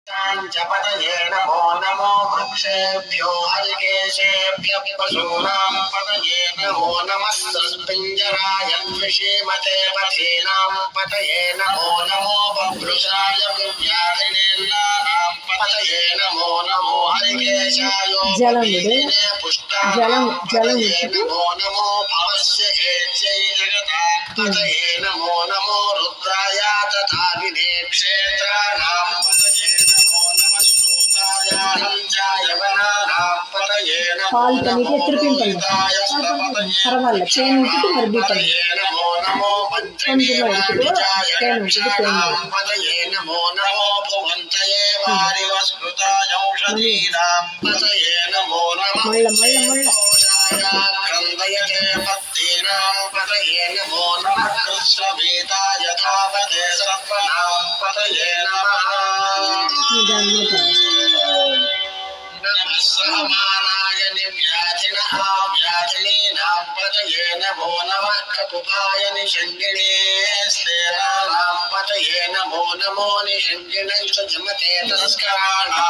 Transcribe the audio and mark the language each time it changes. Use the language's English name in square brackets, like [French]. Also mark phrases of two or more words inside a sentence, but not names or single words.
[Sanskrit] पतये नमो नमो वृक्षेभ्यो हरिकेशेभ्यः पशूनां पतये नमो नमः पिञ्जराय विषीमते पथीनां पतये नमो नमो बभ्रुषाय विव्याधिनेन्द्राणां पतये नमो नमो हरिकेशाय पुष्टाय नमो नमो भवस्य हेत्यै जगतां पतये नमो नमो रुद्राय तथा विने क्षेत्राणां [Tamil] பால் பண்ணிட்டு திருப்பியும் பண்ணுங்க. பரவாயில்ல, தேன் ஊற்றிட்டு மறுபடியும் பண்ணுங்க. கொஞ்சமாக எடுத்துக்கோ, தேன் ஊற்றிட்டு தேன் மள்ள மள்ள மள்ள [Sanskrit] सहमानाय निव्याधिनः व्याधिनीनां पतये नमो नमः ककुभाय निषङ्गिणे स्तेराणां पतये नमो नमो निषङ्गिणैष जमते तस्कराणां